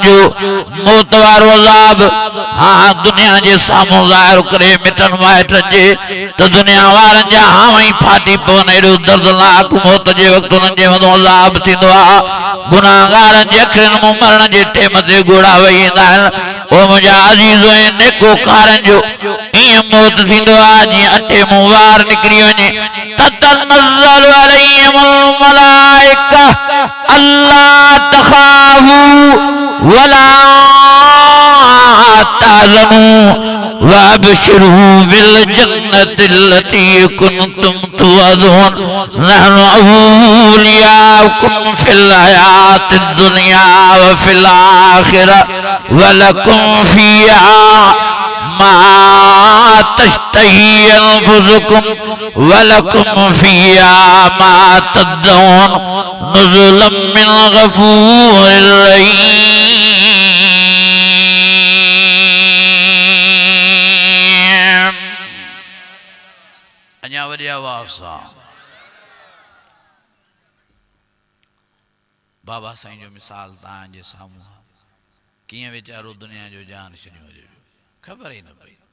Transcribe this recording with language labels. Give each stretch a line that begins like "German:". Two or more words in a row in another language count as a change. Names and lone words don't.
Sindhi: जो मौत वारो अज़ाब हाँ दुनिया जे साम्हूं ज़ाहिर करे मिटनि माइटनि जे त दुनिया वारनि जा हाव ई फाटी पवनि एॾो दर्दनाक मौत जे वक़्तु उन्हनि जे मथां अज़ाब थींदो आहे गुनाहगारनि जे अखियुनि मां मरण जे टेम ते घोड़ा वेही ईंदा आहिनि ओ मुंहिंजा अज़ीज़ो ऐं नेकोकारनि जो ईअं मौत थींदो आहे जीअं अटे मां वार निकिरी वञे
Arabic: تتنزل عليهم الملائكة ألا تخافوا ولا تحزنوا وأبشروا بالجنة التي كنتم توعدون نحن أولياؤكم في الحياة الدنيا وفي الآخرة ولكم فيها ما تشتهي أنفسكم ولكم فيها ما تدعون نزلا من غفور رحيم
Sindhi: अञा वॾी आवाज़ सां बाबा साईं जो मिसाल तव्हांजे साम्हूं कीअं वीचारो दुनिया जो जान छॾियो हुजे ख़बर ई न पई